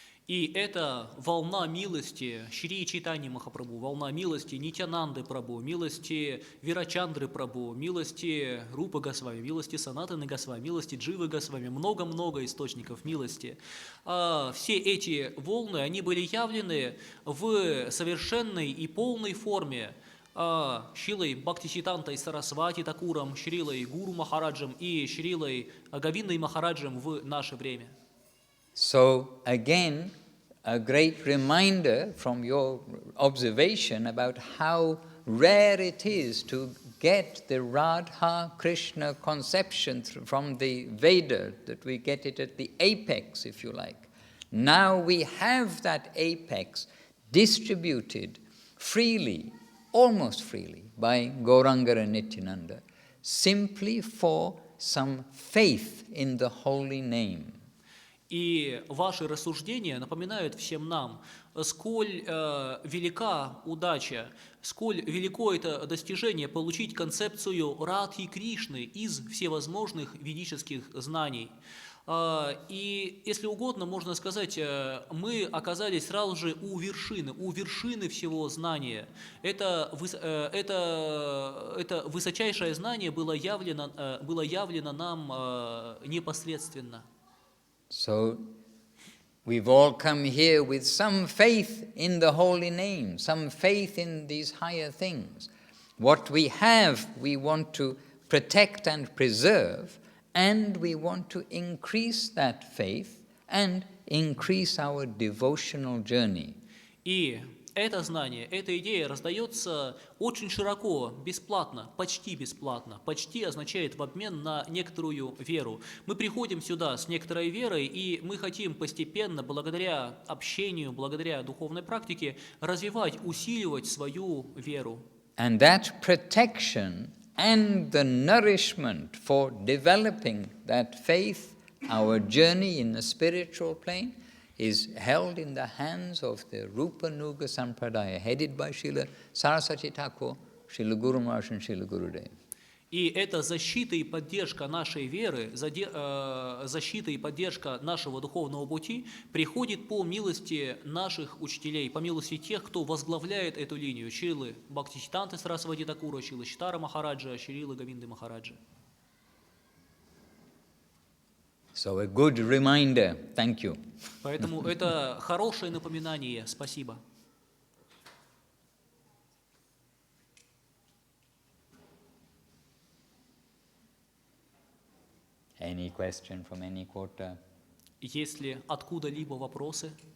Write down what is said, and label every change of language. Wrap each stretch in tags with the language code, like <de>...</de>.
<ru>И эта волна милости Шри Чайтаньи Махапрабху, волна милости Нитянанды Прабху, милости Вирачандры Прабху, милости Рупы Госвами, милости Санатаны Госвами, милости Дживы Госвами, много-много источников милости. Все эти волны, они были явлены в совершенной и полной форме Шрилой Бхактисиддхантой Сарасвати Такуром, Шрилой Гуру Махараджем и Шрилой Говиндой Махараджем в наше время.</ru> <en>So again, a great reminder from your observation about how rare it is to get the Radha Krishna conception from the Veda, that we get it at the apex, if you like. Now we have that apex distributed freely, almost freely, by Gauranga and Nityananda, simply for some faith in the holy name.</en> <ru>И ваши рассуждения напоминают всем нам, сколь велика удача, сколь велико это достижение получить концепцию Радхи Кришны из всевозможных ведических знаний. И, если угодно, можно сказать, мы оказались сразу же у вершины всего знания. Это высочайшее знание было явлено нам непосредственно.</ru> <en>So we've all come here with some faith in the holy name, some faith in these higher things. What we have, we want to protect and preserve, and we want to increase that faith and increase our devotional journey.</en> <ru>И это знание, эта идея раздается очень широко, бесплатно, почти бесплатно. Почти означает в обмен на некоторую веру. Мы приходим сюда с некоторой верой, и мы хотим постепенно, благодаря общению, благодаря духовной практике, развивать, усиливать свою веру.</ru> <en>And that protection and the nourishment for developing that faith, our journey in the spiritual plane, is held in the hands of the Rupa Nuga Sampradaya, headed by Srila Saraswati Thakur, Srila Guru Maharaj and Srila Gurudev.</en> <ru>И эта защита и поддержка нашей веры, защита и поддержка нашего духовного пути приходит по милости наших учителей, по милости тех, кто возглавляет эту линию, Шрилы Бхактисиддханты Сарасвати Такура, Шрилы Читара Махараджа, Шрилы Говинды Махараджа.</ru> <en>So a good reminder. Thank you.</en> <ru>Поэтому это хорошее напоминание. Спасибо.</ru> <en>Any question from any quarter?</en> <ru>Есть ли откуда-либо вопросы?</ru>